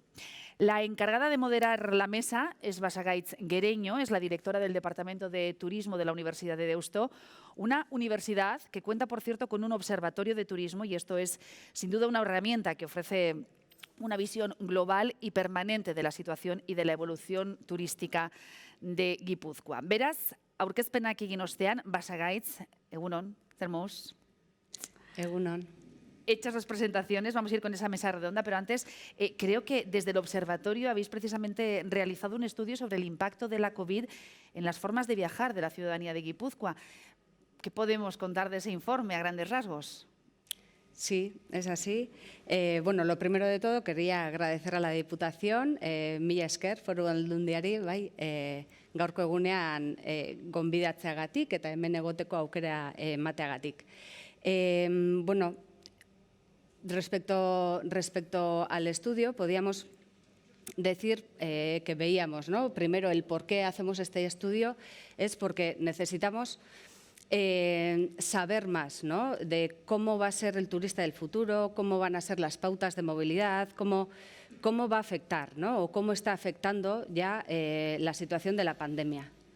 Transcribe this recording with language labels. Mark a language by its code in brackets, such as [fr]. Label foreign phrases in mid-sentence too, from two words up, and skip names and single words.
[es] La encargada de moderar la mesa es Basagaitz Guereño, es la directora del Departamento de Turismo de la Universidad de Deusto, una universidad que cuenta, por cierto, con un observatorio de turismo, y esto es sin duda una herramienta que ofrece una visión global y permanente de la situación y de la evolución turística de Guipúzcoa. [eu] Beraz, aurkezpenak egin ostean, Basagaitz, egunon, zer moduz? Egunon. [es] Hechas las presentaciones, vamos a ir con esa mesa redonda, pero antes creo que desde el observatorio habéis precisamente realizado un estudio sobre el impacto de la COVID en las formas de viajar de la ciudadanía de Guipúzcoa. ¿Qué podemos contar de ese informe a grandes rasgos? Sí, es así. Bueno, lo primero de todo, quería agradecer a la Diputación, [eu] mila esker, Foru Aldundiari, bai, gaurko egunean gonbidatzeagatik eta hemen egoteko aukera emateagatik. [es] Bueno, respecto al estudio, podíamos decir que veíamos, ¿no? Primero, el por qué hacemos este estudio es porque necesitamos saber más, ¿no?, de cómo va a ser el turista del futuro, cómo van a ser las pautas de movilidad, cómo va a afectar, ¿no?, o cómo está afectando ya la situación de la pandemia.